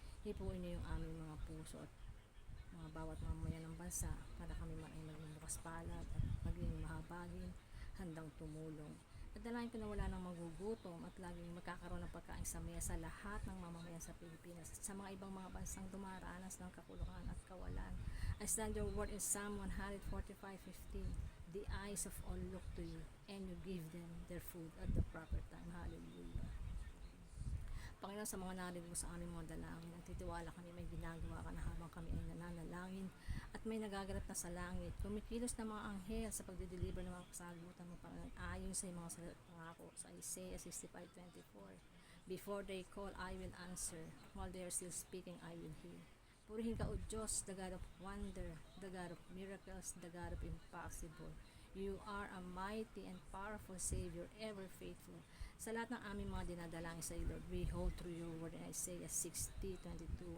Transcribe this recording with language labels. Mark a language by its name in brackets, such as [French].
[Filipino] Hipuin niyo yung aming mga puso at mga bawat mamamayan ng bansa para kami man ay maging bukas palad at maging mahabagin, handang tumulong. At dalangin ko na wala nang magugutom at laging magkakaroon ng pagkain sa mesa lahat ng mamamayan sa Pilipinas at sa mga ibang mga bansang dumaranas ng kakulangan at kawalan. [English] I stand your word in Psalm 145:15. The eyes of all look to you, and you give them their food at the proper time. Hallelujah. [Filipino] Panginoon, sa mga narinig mo sa aming mga dalangin, nagtitiwala kami may ginagawa ka na habang kami ay nananalangin at may nagaganap na sa langit. Kumikilos na mga anghel sa pagdideliver ng mga kasagutan mo, Panginoon, ayon sa mga pangako sa Isaiah 65:24. [English] Before they call, I will answer. While they are still speaking, I will hear. [Filipino] Purihin ka, O Diyos, [English] the God of wonder, the God of miracles, the God of impossible. You are a mighty and powerful Savior, ever faithful. [Filipino] Sa lahat ng aming mga dinadalangin sa iyo, Lord, [English] we hold through your word in [Filipino] Isaiah 60:22.